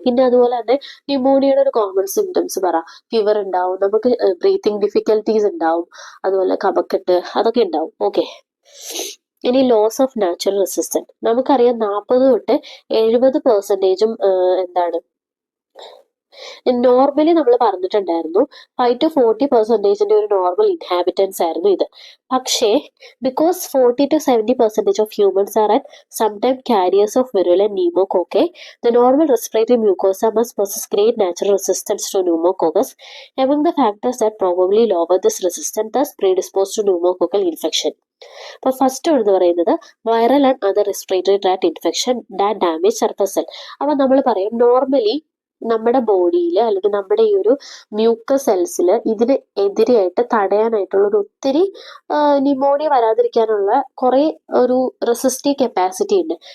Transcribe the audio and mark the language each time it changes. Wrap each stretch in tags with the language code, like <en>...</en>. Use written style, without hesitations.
<ml>പിന്നെ അതുപോലെ തന്നെ ന്യൂമോണിയയുടെ ഒരു കോമൺ സിംറ്റംസ് ഫീവർ ഉണ്ടാവും, നമുക്ക് ബ്രീത്തിങ് ഡിഫിക്കൽട്ടീസ് ഉണ്ടാവും, അതുപോലെ കഫക്കെട്ട് അതൊക്കെ ഉണ്ടാവും. ഓക്കെ. ഇനി ലോസ് ഓഫ് നാച്ചുറൽ റെസിസ്റ്റൻസ്, നമുക്കറിയാം 40 തൊട്ട് 70% എന്താണ് നോർമലി നമ്മൾ പറഞ്ഞിട്ടുണ്ടായിരുന്നു 5 to 40% ഒരു നോർമൽ ഇൻഹാബിറ്റൻസ് ആയിരുന്നു ഇത്.</ml> <en>പക്ഷേ because 40 to 70% of humans are and sometime carriers of virulent pneumococci, the normal respiratory mucosa must possess great natural resistance to pneumococcus. Among the factors that probably lower this resistance, thus predisposed to pneumococcal infection.</en> <ml>അപ്പോൾ first എന്ന് പറയുന്നത്</ml> <en>Viral and other respiratory tract infection that damage surface cell.</en> <ml>അപ്പൊ നമ്മൾ പറയും normally നമ്മുടെ ബോഡിയിൽ അല്ലെങ്കിൽ നമ്മുടെ ഈ ഒരു മ്യൂക്കസ് സെൽസിൽ ഇതിന് എതിരെയായിട്ട് തടയാനായിട്ടുള്ള ഒരു ഒത്തിരി ന്യൂമോണിയ വരാതിരിക്കാനുള്ള കുറെ ഒരു റെസിസ്റ്റീവ് കപ്പാസിറ്റി ഉണ്ട്.</ml>